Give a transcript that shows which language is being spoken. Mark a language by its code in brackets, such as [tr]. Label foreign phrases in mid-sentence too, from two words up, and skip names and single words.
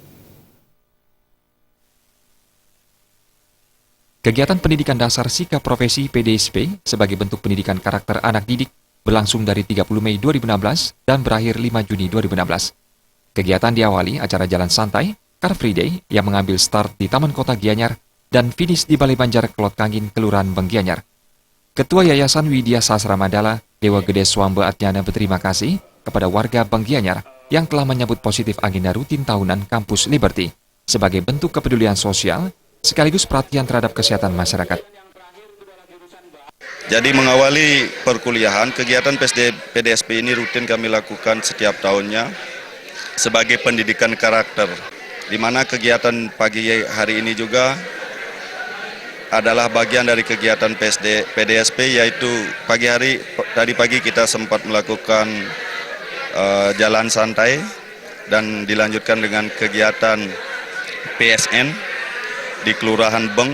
[id] Kegiatan pendidikan dasar sikap profesi PDSP sebagai bentuk pendidikan karakter anak didik berlangsung dari 30 Mei 2016 dan berakhir 5 Juni 2016. Kegiatan diawali acara jalan santai, Car Free Day yang mengambil start di Taman Kota Gianyar dan finish di Balai Banjar Kelot Kangin, Kelurahan Beng Gianyar. Ketua Yayasan Widya Sastra Mandala, Dewa Gede Swambe Atnyana berterima kasih kepada warga Beng Gianyar yang telah menyambut positif agenda rutin tahunan Kampus Liberty sebagai bentuk kepedulian sosial sekaligus perhatian terhadap kesehatan masyarakat. Jadi mengawali perkuliahan, kegiatan PDSP ini rutin kami lakukan setiap tahunnya sebagai pendidikan karakter, di mana kegiatan pagi hari ini juga adalah bagian dari kegiatan PDSP, yaitu tadi pagi kita sempat melakukan jalan santai dan dilanjutkan dengan kegiatan PSN di Kelurahan Beng.